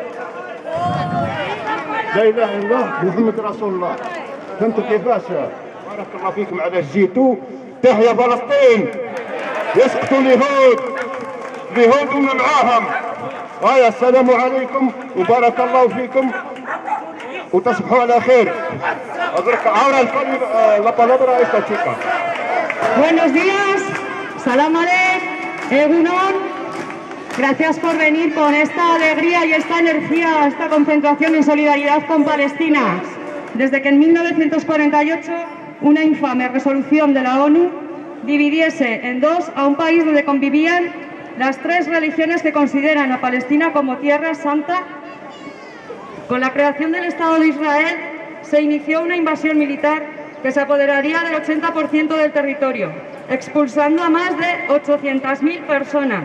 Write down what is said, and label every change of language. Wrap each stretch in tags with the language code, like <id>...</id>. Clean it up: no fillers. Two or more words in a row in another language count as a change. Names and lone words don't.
<ar>لا اله الا الله محمد رسول الله. فهمتوا كيفاش؟ بارك الله فيكم على جيتوا. تحيا فلسطين. يسقطوا اليهود، اليهود ومن معاهم. السلام عليكم وبارك الله فيكم وتصبحوا على خير.</ar> <es>La palabra a esta chica. Buenos días,</es> <ar>سلام عليك,</ar> <es>egunon. Gracias por venir con esta alegría y esta energía a esta concentración en solidaridad con Palestina. Desde que en 1948 una infame resolución de la ONU dividiese en dos a un país donde convivían las tres religiones que consideran a Palestina como tierra santa, con la creación del Estado de Israel se inició una invasión militar que se apoderaría del 80% del territorio, expulsando a más de 800.000 personas.</es>